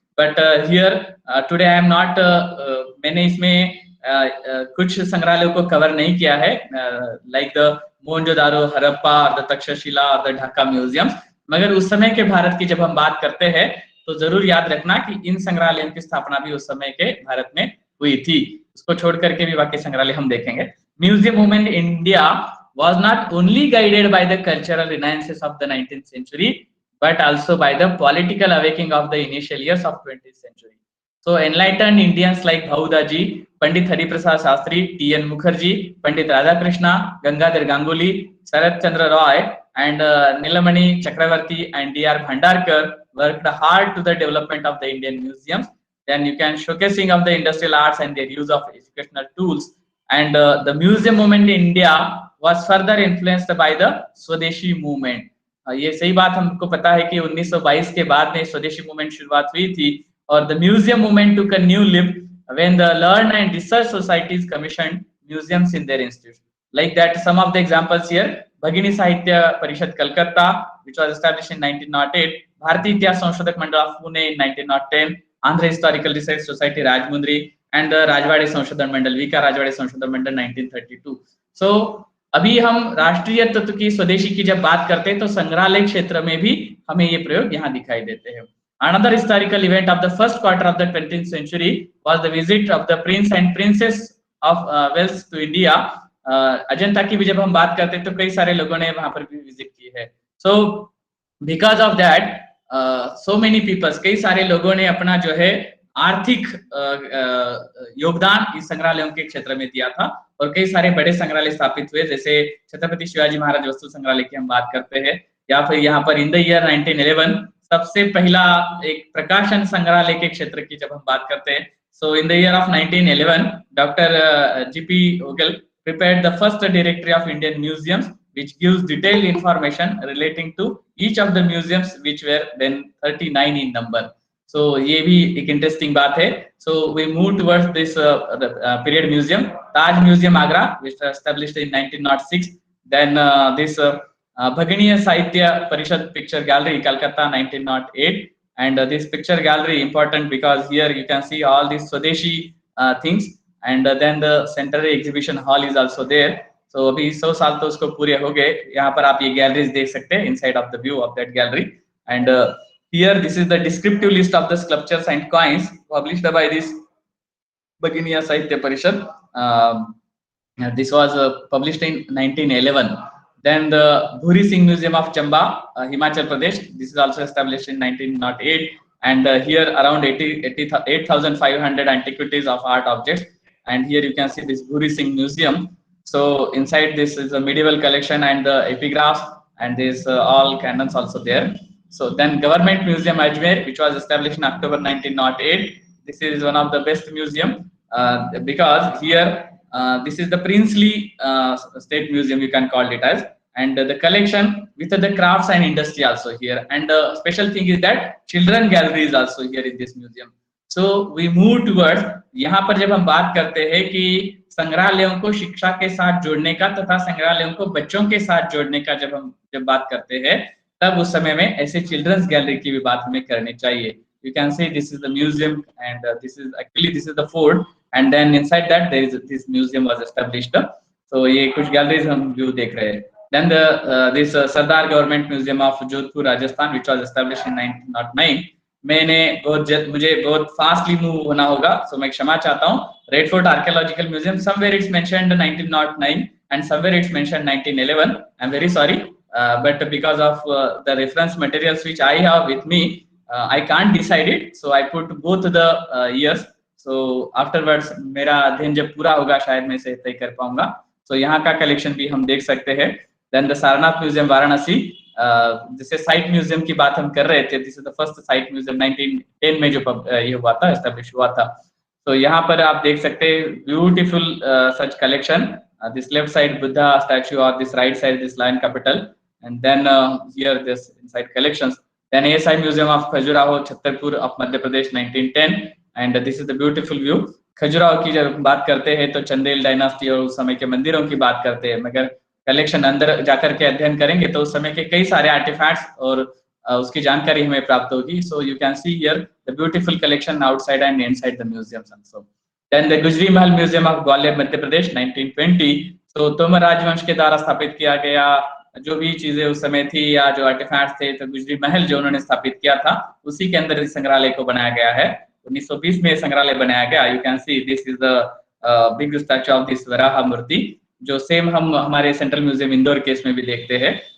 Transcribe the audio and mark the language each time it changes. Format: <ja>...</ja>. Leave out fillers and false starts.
<en>but here today I am not,</en> <hi>मैंने इसमें कुछ संग्रहालयों को कवर नहीं किया है,</hi> <en>Like the Mohenjodaro, Harappa, the Taxila और the Dhaka museums.</en> <hi>मगर उस समय के भारत की जब हम बात करते हैं तो जरूर याद रखना कि इन संग्रहालयों की स्थापना भी उस समय के भारत में हुई थी। उसको छोड़ करके भी बाकी संग्रहालय हम देखेंगे।</hi> <en>Museum movement in India was not only guided by the cultural renaissance of the 19th century but also by the political awakening of the initial years of 20th century. So enlightened Indians like Bhaudaji, Pandit Hariprasad Shastri, T.N. Mukherjee, Pandit Radhakrishna, Gangadhar Ganguly, Sarath Chandra Roy and Nilamani Chakravarti and D.R. Bhandarkar worked hard to the development of the Indian museums. Then you can showcasing of the industrial arts and their use of educational tools. And the museum movement in India was further influenced by the Swadeshi movement.</en> <hi>ये सही बात हमको पता है कि 1922 के बाद में स्वदेशी मूवमेंट शुरुआत हुई थी और</hi> <en>the museum movement took a new leap when the learned and research societies commissioned museums in their institutes. Like that, some of the examples here: Bhagini Sahitya Parishad Calcutta, which was established in 1908, Bharatiya Itihas Sanshodhak Mandal of Pune in 1910, Andhra Historical Research Society Rajmundry, and the Rajwade Sanshodhan Mandal, V.K. Rajwade Sanshodhan Mandal 1932.</en> <hi>So अभी हम राष्ट्रीय तत्व की, स्वदेशी की जब बात करते हैं तो संग्रहालय क्षेत्र में भी हमें ये प्रयोग यहाँ दिखाई देते हैं।</hi> <en>Another historical event of the first quarter of the 20th century was the visit of the Prince and Princess of Wales to India.</en> <hi>Ajanta की भी जब हम बात करते हैं तो कई सारे लोगों ने वहां पर भी विजिट की है।</hi> <en>So because of that, so many people,</en> <hi>कई सारे लोगों ने अपना जो है आर्थिक योगदान इस संग्रहालयों के क्षेत्र में दिया था और कई सारे बड़े संग्रहालय स्थापित हुए, जैसे छत्रपति शिवाजी महाराज वस्तु संग्रहालय की हम बात करते हैं, या फिर यहाँ पर</hi> <en>in the year 1911</en> <hi>सबसे पहला एक प्रकाशन संग्रहालय के क्षेत्र की जब हम बात करते हैं।</hi> <en>So in the year of 1911 doctor G P Ogle prepared the first directory of Indian museums which gives detailed information relating to each of the museums which were then 39 in number.</en> <hi>सो ये भी एक इंटरेस्टिंग बात है।</hi> <en>So we move towards this period museum, Taj museum Agra, which was established in 1906. Then this Bhaginiya Sahitya Parishad Picture Gallery, Calcutta, 1908. And this picture gallery important because here you can see all these Swadeshi things. And then the centenary exhibition hall is also there.</en> <hi>So अभी 100 साल तो उसको पूरे हो गए। यहाँ पर आप ये गैलरीज देख सकते हैं,</hi> <en>inside of the view of that gallery. And here this is the descriptive list of the sculptures and coins published by this Bhaginiya Sahitya Parishad. This was published in 1911. Then the Bhuri Singh Museum of Chamba, Himachal Pradesh. This is also established in 1908. And here around 8,500 antiquities of art objects. And here you can see this Bhuri Singh Museum. So inside this is a medieval collection and the epigraphs, and there's all cannons also there. So then Government Museum Ajmer, which was established in October 1908. This is one of the best museum because here this is the princely state museum, you can call it as, and the collection with the crafts and industry also here. And the special thing is that children gallery is also here in this museum. So we move towards,</en> <hi>यहाँ पर जब हम बात करते हैं कि संग्रहालयों को शिक्षा के साथ जोड़ने का तथा संग्रहालयों को बच्चों के साथ जोड़ने का जब बात करते हैं, तब उस समय में ऐसे चिल्ड्रंस गैलरी की भी बात हमें करनी चाहिए।</hi> <en>You can see this is the museum, and this is the fort, and then inside that there is this museum was established.</en> <hi>So ये कुछ galleries हम view देख रहे हैं।</hi> <en>Then this Sardar Government Museum of Jodhpur, Rajasthan, which was established in 1909.</en> <hi>मुझे बहुत fastly move होना होगा, so मैं क्षमा चाहता हूँ।</hi> <en>Red Fort Archaeological Museum, somewhere it's mentioned 1909 and somewhere it's mentioned 1911. I'm very sorry, but because of the reference materials which I have with me, I can't decide it, so I put both the years.</en> <hi>So afterwards मेरा अध्ययन जब पूरा होगा शायद मैं इसे तय कर पाऊंगा। तो यहाँ का कलेक्शन भी हम देख सकते हैं। Then the Sarnath museum Varanasi, जिसे साइट म्यूजियम की बात हम कर रहे थे,</hi> <en>this is the first site museum</en> <hi>1910 में जो ये हुआ था, एस्टेब्लिश हुआ था। तो यहाँ पर आप देख सकते हैं</hi> <en>Beautiful such collection, this left side Buddha statue और this right side this lion capital, and then here this inside collections. Then ASI Museum of Khajuraho, Chhattarpur of Madhya Pradesh, 1910, and this is the beautiful view.</en> <hi>Khajuraho की जब बात करते हैं तो Chandel dynasty और उस समय के मंदिरों की बात करते हैं, मगर कलेक्शन अंदर जाकर के अध्ययन करेंगे तो उस समय के कई सारे आर्टिफैक्ट्स और उसकी जानकारी हमें प्राप्त होगी।</hi> <en>So you can see here the beautiful collection outside and inside the museums also. Then the Gujari Mahal museum of Gwalior Madhya Pradesh, 1920.</en> <hi>तो तोमर राजवंश के द्वारा स्थापित किया गया जो भी चीजें उस समय थी या जो आर्टिफैक्ट्स थे, तो गुजरी महल जो उन्होंने स्थापित किया था उसी के अंदर इस संग्रहालय को बनाया गया है। 1920 में संग्रहालय बनाया गया।</hi> <en>you can see this is the big statue of this Varaha मूर्ति,</en> <hi>जो सेम हम हमारे सेंट्रल म्यूजियम इंदौर केस में भी देखते हैं।</hi>